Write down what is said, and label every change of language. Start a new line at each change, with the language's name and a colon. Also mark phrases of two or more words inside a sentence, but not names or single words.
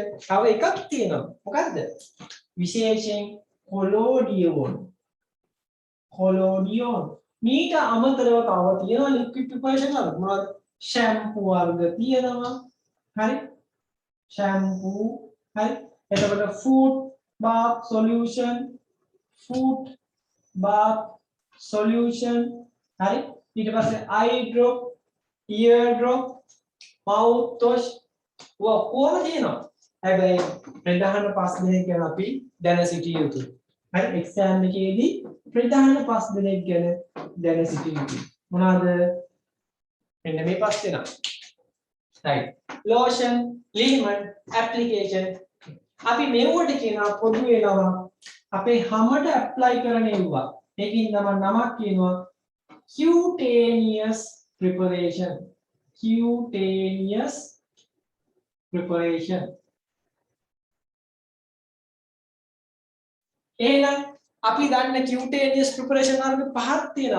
Sinhala: තව එකක් තියෙනවා. මොකද්ද? විශේෂයෙන් collodion. මීට අමතරව තව තියෙනවා
English: liquid preparation
Sinhala: වල. මොනවද? shampoo වර්ග තියෙනවා. හරි, shampoo. හරි, එතකොට
English: food bath solution, food bath solution
Sinhala: හරි ඊට පස්සේ
English: eye drop ear drop mouth wash
Sinhala: කොහොම තියෙනවා හැබැයි ප්‍රධාන පස් දෙනෙක් ගැන අපි දැන සිටිය යුතුයි හරි එක්සෑම් එකේදී ප්‍රධාන පස් දෙනෙක් ගැන දැන සිටිය යුතුයි මොනවාද මෙන්න මේ පස් දෙනා
English: right lotion liniment application
Sinhala: අපි මේවට කියනවා පොදු වෙනවා අපේ හැමට ඇප්ලයි කරන ඒවා ඒකින් තමයි නමක් කියනවා
English: cutaneous preparation
Sinhala: එහෙනම් අපි දන්න
English: cutaneous preparation
Sinhala: වර්ග පහක් තියෙනවා